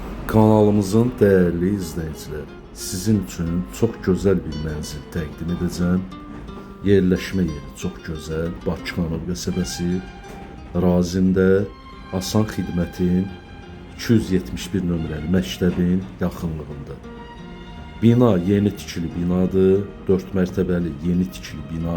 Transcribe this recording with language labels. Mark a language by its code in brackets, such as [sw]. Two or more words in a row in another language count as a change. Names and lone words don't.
[tr] Kanalımızın değerli izleyicileri, sizin için çok güzel bir [az] mənzil təqdim edəcəm. Yerləşmə yeri çox gözəl, Bakıxanov qəsəbəsi, ərazində Asan Xidmətin 271 nömrəli məktəbin yaxınlığında. Bina yeni tikili binadır, 4 mərtəbəli yeni tikili bina.